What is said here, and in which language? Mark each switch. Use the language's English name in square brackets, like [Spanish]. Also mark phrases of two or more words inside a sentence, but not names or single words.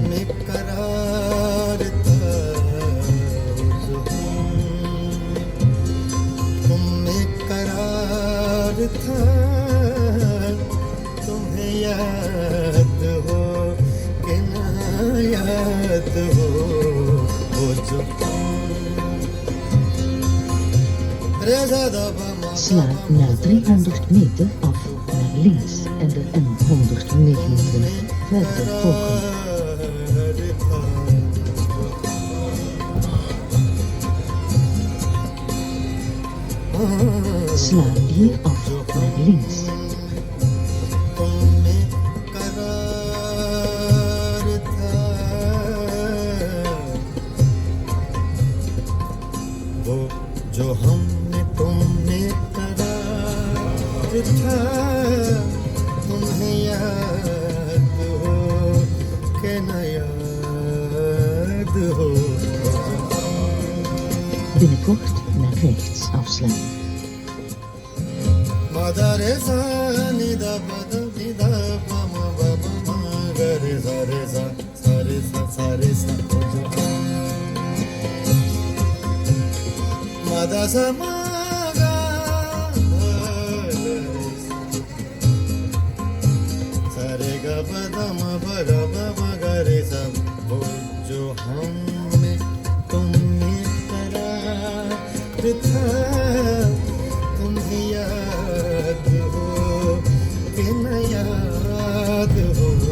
[Urdu] में करार था जो तुम में करार था तुम्हें याद हो कि ना याद हो वो जो [Dutch] Sla na 300 meter af naar links en de N129 verder volgen. Sla hier af naar links. [Urdu] जो हमने तुमने करार था तुम्हें याद हो कि न याद हो [Dutch] Binnenkort naar rechts afslaan. मदरे सा निदा पद निदा पम बम मगरे सारे सा सारे सा सारे सा मदा सा मगा सारे गा पदम बर मगरे सा [Urdu] वो जो हमने तुमने करार था तुम्हें याद हो कि न याद हो